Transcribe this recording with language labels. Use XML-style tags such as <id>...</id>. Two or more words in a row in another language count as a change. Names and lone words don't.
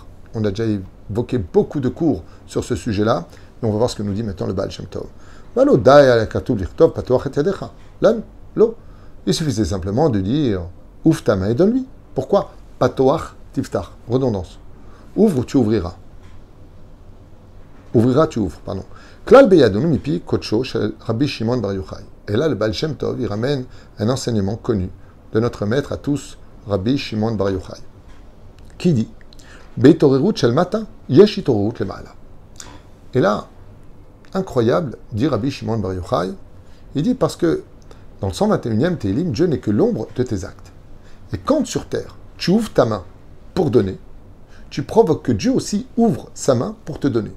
<fr>On a déjà évoqué beaucoup de cours sur ce sujet-là, et on va voir ce que nous dit maintenant le Baal Shem Tov. Il suffisait simplement de dire ouvre ta main et donne-lui. Pourquoi</fr> <he>פתוח תפתח.</he> <fr>Redondance. Ouvre, tu ouvriras. Ouvrira, tu ouvres, pardon.</fr> <he>כלל בידינו מפי כוחו של רבי שמעון בר יוחאי.</he> <fr>Et là, le Baal Shem Tov, il ramène un enseignement connu de notre maître à tous, Rabbi Shimon Bar Yochai, qui dit</fr> <he>באתערות של מטה יש אתערות למעלה.</he> <fr>Et là, incroyable, dit Rabbi Shimon Bar Yochai, il dit parce que dans le 121e Télim, Dieu n'est que l'ombre de tes actes. Et quand sur terre, tu ouvres ta main pour donner, tu provoques que Dieu aussi ouvre sa main pour te donner.</fr>